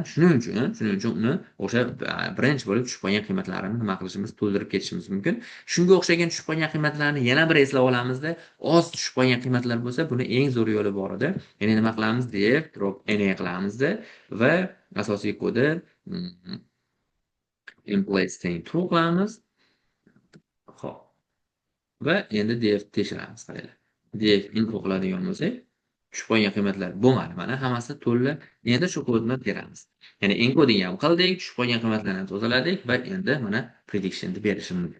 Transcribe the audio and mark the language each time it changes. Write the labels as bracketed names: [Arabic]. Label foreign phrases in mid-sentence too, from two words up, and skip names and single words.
[Uzbek] Shuning uchun uni o'sha birinchi bo'lib tushib qolgan qiymatlarini nima qilishimiz, to'ldirib ketishimiz mumkin. Shunga o'xshagan tushib qolgan qiymatlarni yana bir eslab olamizda, oz tushib qolgan qiymatlar bo'lsa, buni eng zo'r yo'li bor edi. Ya'ni nima qilamiz? Def drop na qilamizda va asosiy kodi in-place teng true qilamiz. Xo'p. Va endi def tekshiramiz, qaranglar. Def info qiladigan bo'lsak, tushib qolgan qiymatlar bo'lmadi. Mana hammasi to'la. Endi shu kodni teramiz. Ya'ni encoding ham qildik, tushib qolgan qiymatlarni tozaladik va endi mana prediction'ni berishimiz mumkin.